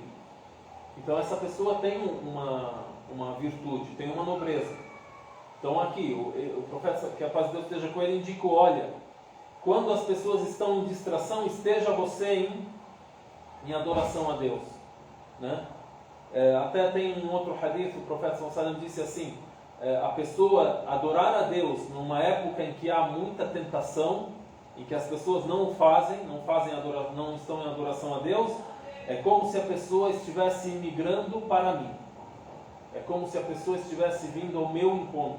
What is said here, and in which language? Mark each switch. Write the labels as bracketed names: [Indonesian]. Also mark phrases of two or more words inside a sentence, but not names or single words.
[Portuguese] Então essa pessoa tem uma virtude, tem uma nobreza. Então aqui, o profeta, que a paz de Deus esteja com ele, indicou, olha, quando as pessoas estão em distração, esteja você em adoração a Deus, né? Até tem um outro hadith, o profeta [Arabic] صلى الله عليه وسلم [Portuguese] disse assim, a pessoa adorar a Deus numa época em que há muita tentação, em que as pessoas não estão em adoração a Deus, é como se a pessoa estivesse migrando para mim. É como se a pessoa estivesse vindo ao meu encontro.